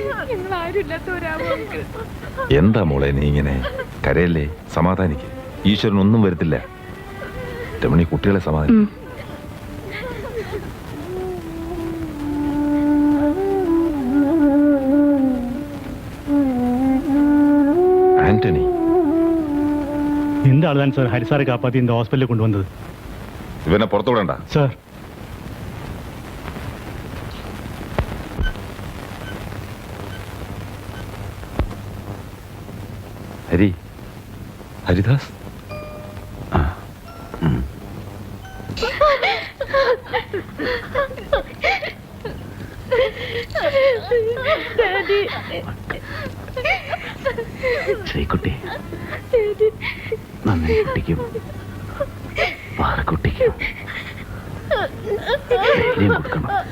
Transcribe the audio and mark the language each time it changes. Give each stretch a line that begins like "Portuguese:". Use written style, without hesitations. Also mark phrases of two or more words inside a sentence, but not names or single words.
Malayalam: എന്താ മോളെ നീ ഇങ്ങനെ കരയല്ലേ? സമാധാനിക്ക്. ഈശ്വരൻ ഒന്നും വരുത്തില്ല. രമണി, കുട്ടികളെ സമാധാനിക്കും. ആന്റണി,
Tamil: இந்த ஆள் தான் சார் ஹரிசாரை காப்பாத்தி இந்த ஹாஸ்பிட்டலுக்கு கொண்டு வந்தது.
Malayalam: ഇവനെ പുറത്തുവിടണ്ട.
Tamil: சார்,
Malayalam: ഹരിദാസ്, ശ്രീകുട്ടി, നന്ദി കുട്ടിക്കും പാറക്കുട്ടിക്കും ധൈര്യം കൊടുക്കണം.